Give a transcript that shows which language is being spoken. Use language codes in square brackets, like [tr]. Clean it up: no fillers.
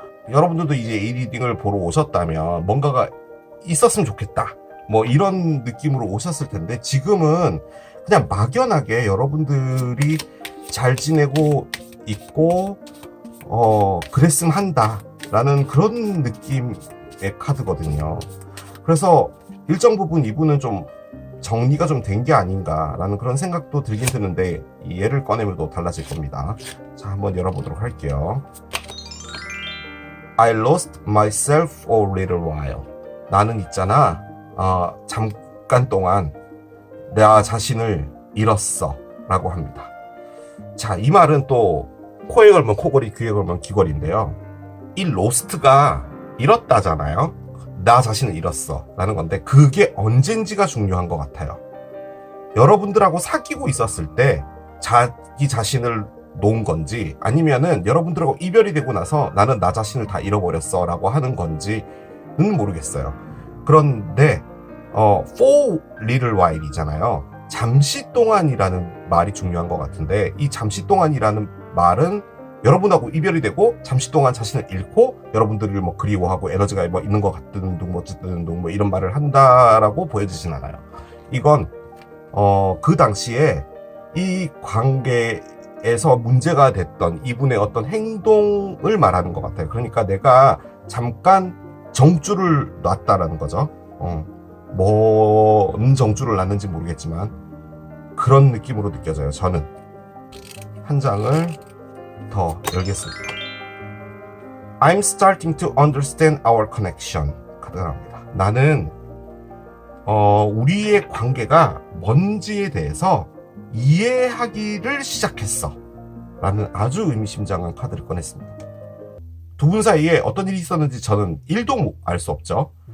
[ko] 여러분들도 이제 이 리딩을 보러 오셨다면 뭔가가 있었으면 좋겠다, 뭐 이런 느낌으로 오셨을 텐데, 지금은 그냥 막연하게 여러분들이 잘 지내고 있고 그랬으면 한다 라는 그런 느낌의 카드거든요. 그래서 일정 부분 이분은 좀 정리가 좀 된 게 아닌가 라는 그런 생각도 들긴 드는데, 이 얘를 꺼내면 또 달라질 겁니다. 자, 한번 열어보도록 할게요. [en] I lost myself for a little while. [ko] 나는 있잖아, 잠깐 동안 나 자신을 잃었어 라고 합니다. 자, 이 말은 또 코에 걸면 코걸이, 귀에 걸면 귀걸이인데요. 이 lost가 잃었다잖아요. 나 자신을 잃었어 라는 건데, 그게 언젠지가 중요한 것 같아요. 여러분들하고 사귀고 있었을 때 자기 자신을 놓은 건지, 아니면은 여러분들하고 이별이 되고 나서 나는 나 자신을 다 잃어버렸어 라고 하는 건지는 모르겠어요. 그런데 [en] for little while [ko] 이잖아요. 잠시 동안이라는 말이 중요한 것 같은데, 이 잠시 동안이라는 말은 여러분하고 이별이 되고 잠시 동안 자신을 잃고 여러분들을 뭐 그리워하고 에너지가 뭐 있는 것 같은 둥, 뭐 어쨌든 둥, 뭐 이런 말을 한다라고 보여지진 않아요. 이건 그 당시에 이 관계에서 문제가 됐던 이분의 어떤 행동을 말하는 것 같아요. 그러니까 내가 잠깐 정주를 놨다라는 거죠. 뭔 정주를 놨는지 모르겠지만 그런 느낌으로 느껴져요. 저는 한 장을 더 열겠습니다. [en] I'm starting to understand our connection. [ko] 카드가 나옵니다. 나는 우리의 관계가 뭔지에 대해서 이해하기를 시작했어 라는 아주 의미심장한 카드를 꺼냈습니다. 두 분 사이에 어떤 일이 있었는지 저는 1도 알 수 없죠.